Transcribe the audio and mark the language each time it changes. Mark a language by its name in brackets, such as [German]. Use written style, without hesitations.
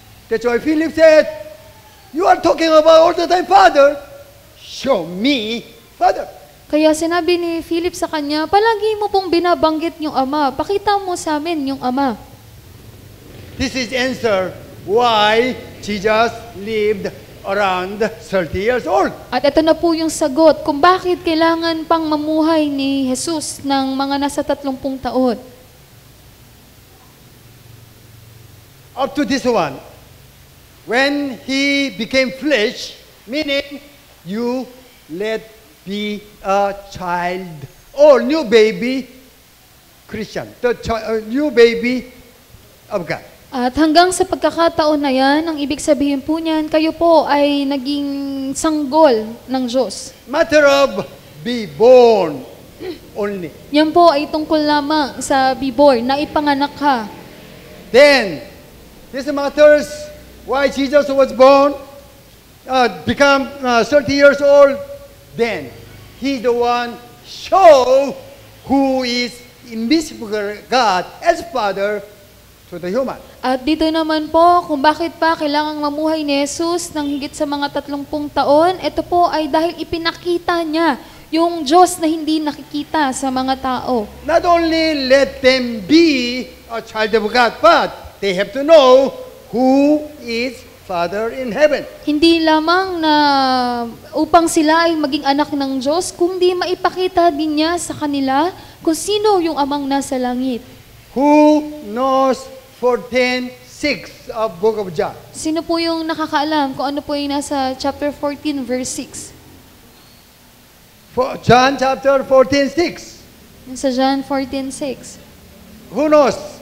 [English] That's why Philip said, you are talking about all the time Father, show me Father. [Filipino] Kaya sinabi ni Philip sa kanya, palagi mo pong binabanggit yung Ama, pakita mo sa amin yung Ama. [English] This is answer why Jesus lived around 30 years old. [Filipino] At ito na po yung sagot kung bakit kailangan pang mamuhay ni Jesus ng mga nasa 30 taon. [English] Up to this one, when he became flesh, meaning you let be a child or new baby Christian, the new baby of God. [Filipino] At hanggang sa pagkakataon na yan, ang ibig sabihin po niyan, kayo po ay naging sanggol ng Diyos. [English] Matter of be born only. [Filipino] Yan po ay tungkol lamang sa [English] be born, [Filipino] na ipanganak ka. [English] Then, this matters why Jesus was born, become 30 years old. Then, He's the one show who is invisible God as Father to the human. [Filipino] At dito naman po, kung bakit pa kailangang mamuhay ni Jesus ng higit sa mga 30 taon, ito po ay dahil ipinakita niya yung Diyos na hindi nakikita sa mga tao. [English] Not only let them be a child of God, but they have to know who is Father in heaven. [Filipino] Hindi lamang na upang sila ay maging anak ng Diyos, kundi maipakita din niya sa kanila kung sino yung amang nasa langit. [English] Who knows 14:6 of Book of John? [Filipino] Sino po yung nakakaalam kung ano po yung nasa chapter 14, verse 6? [English] John chapter 14:6. [Filipino] Sa John 14:6. [English] Who knows?